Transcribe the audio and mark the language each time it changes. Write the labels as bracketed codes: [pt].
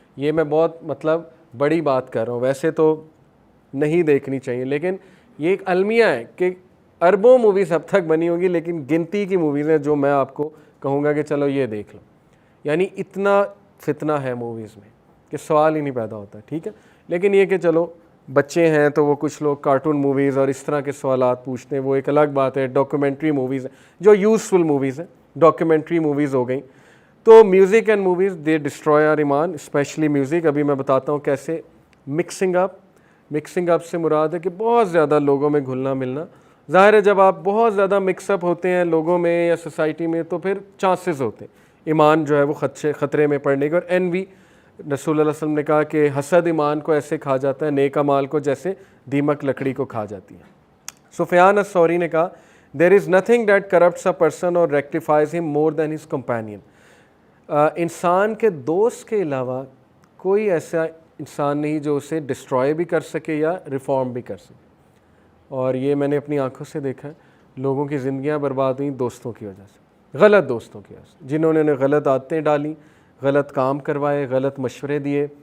[ur] یہ میں بہت بڑی بات کر رہا ہوں, ویسے تو نہیں دیکھنی چاہیے, لیکن یہ ایک المیہ ہے کہ اربوں موویز اب تک بنی ہوگی, لیکن گنتی کی موویز ہیں جو میں آپ کو کہوں گا کہ چلو یہ دیکھ لو. یعنی اتنا فتنہ ہے موویز میں کہ سوال ہی نہیں پیدا ہوتا. ٹھیک ہے, لیکن یہ کہ چلو بچے ہیں تو وہ کچھ لوگ کارٹون موویز اور اس طرح کے سوالات پوچھتے ہیں, وہ ایک الگ بات ہے. ڈاکیومنٹری موویز ہیں جو یوزفل موویز ہیں, ڈاکیومنٹری موویز ہو گئیں. [en] تو music and movies they destroy our ایمان, especially music. [ur] ابھی میں بتاتا ہوں کیسے. مکسنگ اپ سے مراد ہے کہ بہت زیادہ لوگوں میں گھلنا ملنا. ظاہر ہے جب آپ بہت زیادہ مکس اپ ہوتے ہیں لوگوں میں یا سوسائٹی میں تو پھر چانسز ہوتے ہیں ایمان جو ہے وہ خطرے میں پڑنے کے. اور envy, رسول اللہ علیہ وسلم نے کہا کہ حسد ایمان کو ایسے کھا جاتا ہے, نیک اعمال کو جیسے دیمک لکڑی کو کھا جاتی ہے. [en] Sufyan al Thawri [ur] نے کہا [en] there is nothing that corrupts a person or rectifies him more than his companion. [ur] انسان کے دوست کے علاوہ کوئی ایسا انسان نہیں جو اسے ڈسٹرائے بھی کر سکے یا ریفارم بھی کر سکے. اور یہ میں نے اپنی آنکھوں سے دیکھا ہے, لوگوں کی زندگیاں برباد ہوئیں دوستوں کی وجہ سے, غلط دوستوں کی وجہ سے, جنہوں نے غلط عادتیں ڈالیں, غلط کام کروائے, غلط مشورے دیے.